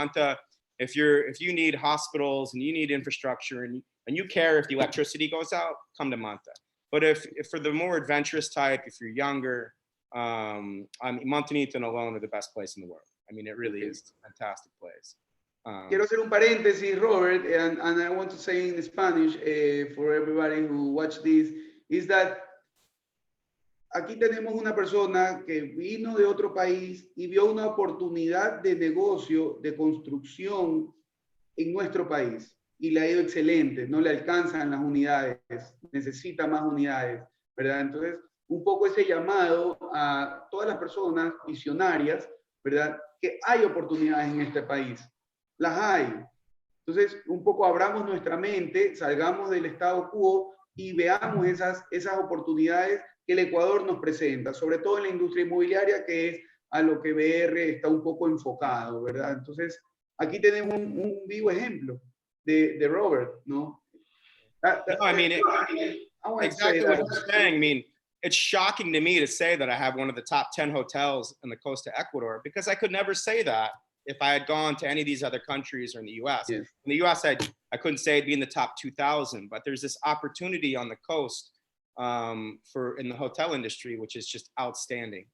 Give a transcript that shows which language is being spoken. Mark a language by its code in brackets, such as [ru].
[en] Manta, if you need hospitals and you need infrastructure and you care if the electricity goes out, come to Manta. But if for the more adventurous type, if you're younger, I mean, Montañita and Alone are the best place in the world. I mean, it really is a fantastic place. [es] Quiero hacer un paréntesis, Robert, [en] and I want to say in Spanish for everybody who watch this, is that [es] aquí tenemos una persona que vino de otro país y vio una oportunidad de negocio, de construcción en nuestro país. Y le ha ido excelente, no le alcanzan las unidades, necesita más unidades, ¿verdad? Entonces, un poco ese llamado a todas las personas visionarias, ¿verdad? Que hay oportunidades en este país, las hay. Entonces, un poco abramos nuestra mente, salgamos del statu quo y veamos esas oportunidades que el Ecuador nos presenta, sobre todo en la industria inmobiliaria, que es a lo que BR está un poco enfocado, ¿verdad? Entonces, aquí tenemos un vivo ejemplo de Robert, ¿no? [en] No, I mean, exactly what you're saying. I mean, it's shocking to me to say that I have one of the top 10 hotels in the coast of Ecuador, because I could never say that if I had gone to any of these other countries or in the US. Yes. In the US, I couldn't say it'd be in the top 2,000, but there's this opportunity on the coast in the hotel industry, which is just outstanding.